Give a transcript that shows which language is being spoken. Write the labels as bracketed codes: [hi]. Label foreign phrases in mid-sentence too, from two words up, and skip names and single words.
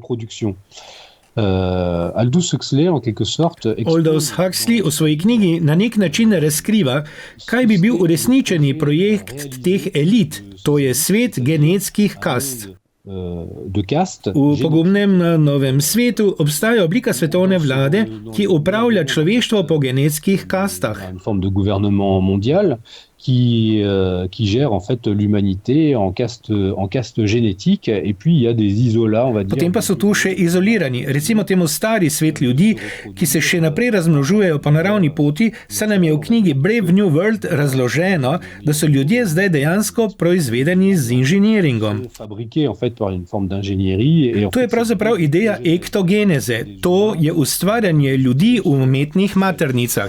[sl] Aldous Huxley v svoji knjigi na nek način razkriva, kaj bi bil uresničeni projekt teh elit, to je svet genetskih kast. V pogumnem novem svetu obstaja oblika svetovne vlade, ki upravlja človeštvo po genetskih kastah. [fr] Qui gère en fait l'humanité en caste génétique et puis il y a des isolats, on va dire. [sl] Potem pa so tu še izolirani, recimo temu stari svet ljudi, ki se še naprej razmnožujejo po naravni poti, saj nam je v knjigi Brave New World razloženo, da so ljudje zdaj dejansko proizvedeni z inženiringom. To je pravzaprav ideja ektogeneze, to je ustvarjanje ljudi v umetnih maternicah.